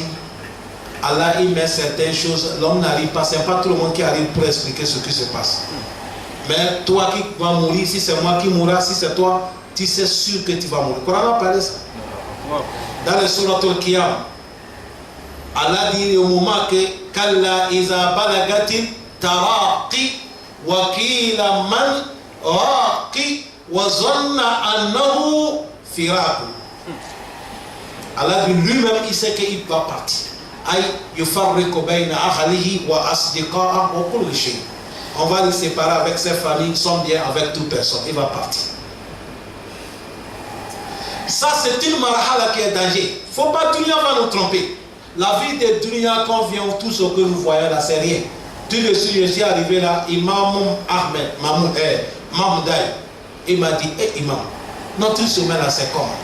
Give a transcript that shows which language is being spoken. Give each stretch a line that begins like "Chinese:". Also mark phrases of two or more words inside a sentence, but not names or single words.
French: Allah, il met certaines choses, l'homme n'arrive pas, ce n'est pas tout le monde qui arrive pour expliquer ce qui se passe. Mais toi qui vas mourir, si c'est moi qui mourrai, si c'est toi, tu sais sûr que tu vas mourir. Le Coran a parlé ça. Dans le Surat Al-Qiyam, Allah dit au moment que
Arabic: كلا إذا بلغت التراقي وقيل من راق وظن أنه الفراق.
French: Allah dit lui-même, il sait qu'il va partir. Aïe,
Arabic: يفرق بين أهله وأصدقاء وكل شيء.
French: On va le séparer avec ses familles, son bien, avec toute personne. Il va partir. Ça, c'est une marhala qui est danger. Il ne faut pas tout le monde va nous tromper. La vie de dunya qu'on vient, tout ce que nous voyons là, c'est rien. Tout de suite, je suis arrivé là, Imam Ahmed, Mahmoudaï, il m'a dit, Imam, notre semaine là, c'est comment?